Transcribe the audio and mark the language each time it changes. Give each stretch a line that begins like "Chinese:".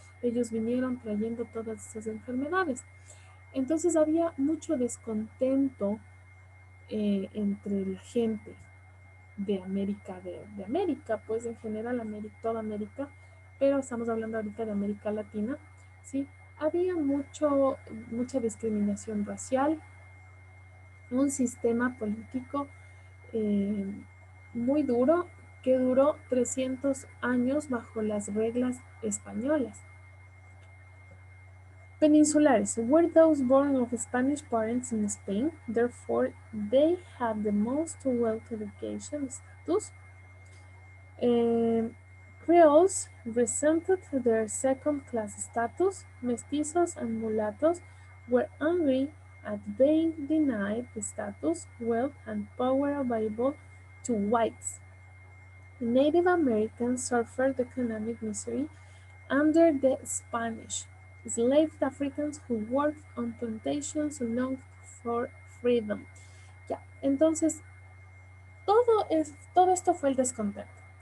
Spanish: Ellos vinieron trayendo todas esas enfermedades. Entonces había mucho descontento entre la gente de América, de América, pues en general toda América, pero estamos hablando ahorita de América Latina, ¿sí? Había mucha discriminación racial, un sistema político eh, muy duro que duró 300 años bajo las reglas españolas.
English: Peninsulares were those born of Spanish parents in Spain, therefore they had the most wealth education status. Creoles resented their second-class status. Mestizos and mulattoes were angry at being denied the status, wealth, and power available to whites. Native Americans suffered economic misery under the Spanish. Enslaved Africans who worked on plantations longed for freedom.
Spanish: Ya, entonces todo esto fue el descontento.